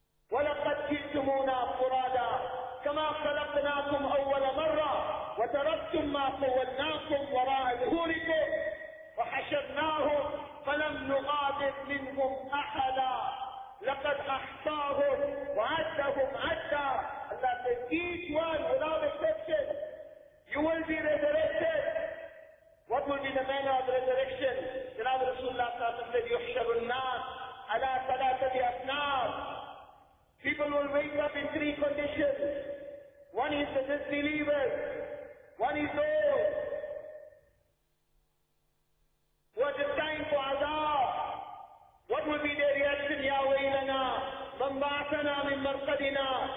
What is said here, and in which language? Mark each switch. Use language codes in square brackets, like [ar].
[ar] وَلَقَدْ جِئْتُمُونَا فُرَادَى كَمَا خَلَقْنَاكُمْ أَوَّلَ مَرَّةٍ وَتَرَكْتُمْ مَا خَوَّلْنَاكُمْ وَرَاءَ ظُهُورِكُمْ وَحَشَرْنَاهُمْ فَلَمْ نُقَادِرْ مِنْهُمْ أَحَدًا لَقَدْ أَحْصَاهُمْ وَعَدَّهُمْ عَدًّا. [en] Allah says, each one without exception, you will be resurrected. What will be the manner of resurrection? [ar] Jalal Rasulullah said, يُحْشَرُ النَّاسِ عَلَىٰ ثَلَاثَةِ أَصْنَافِ. [en] People will wake up in three conditions. One is the disbelievers. One is those who are destined for azab. What will be their reaction? [ar] Ya waylana, man ba'athana min marqadina.